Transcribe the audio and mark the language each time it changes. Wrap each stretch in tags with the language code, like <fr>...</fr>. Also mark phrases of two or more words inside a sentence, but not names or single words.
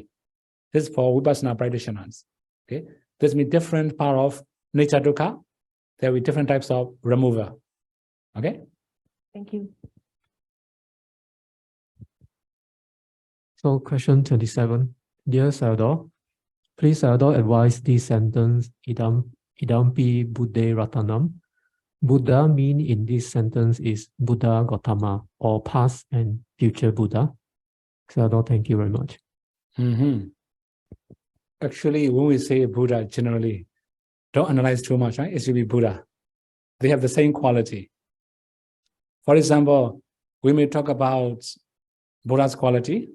<en>This is for Vipassana practitioners. Okay, this means different part of nature dukkha. There will be different types of removal. Okay. Thank you. So question 27. Dear Sayadaw, please Sayadaw advise this sentence</en> <pi>idampi buddhe ratanam.</pi> <en>Buddha mean in this sentence is Buddha Gautama or past and future Buddha. Sayadaw, thank you very much. Actually, when we say Buddha, generally, don't analyze too much, right? It should be Buddha. They have the same quality. For example, we may talk about Buddha's quality.</en>